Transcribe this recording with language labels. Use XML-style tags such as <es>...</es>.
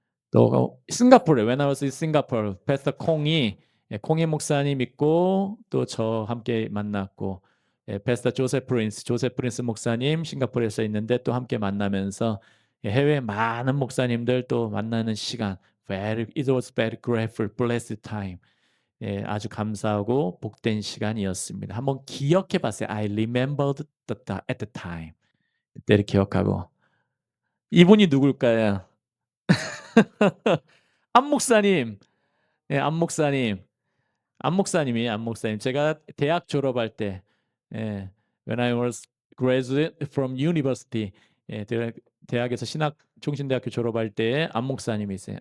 <ko>또 싱가포르에</ko> <en>when I was in Singapore</en> <ko>패스터 콩이 예, 콩이 목사님 있고 또 저 함께 만났고 예, 패스터 조셉 프린스 목사님 싱가포르에서 있는데 또 함께 만나면서 예, 해외 많은 목사님들 또 만나는 시간</ko> <en>it was very grateful, blessed time.</en> <ko>예, 아주 감사하고 복된 시간이었습니다. 한번 기억해 봤어요.</ko> <en>I remembered at the time.</en> <ko>그때를 기억하고 이분이 누굴까요? 안 목사님. 예, 안 목사님. 안 목사님이에요. 안 목사님. 제가 대학 졸업할 때 예,</ko> <en>when I was graduate from university</en> <ko>예, 대학에서 신학 종신대학교 졸업할 때 안 목사님이세요.</ko>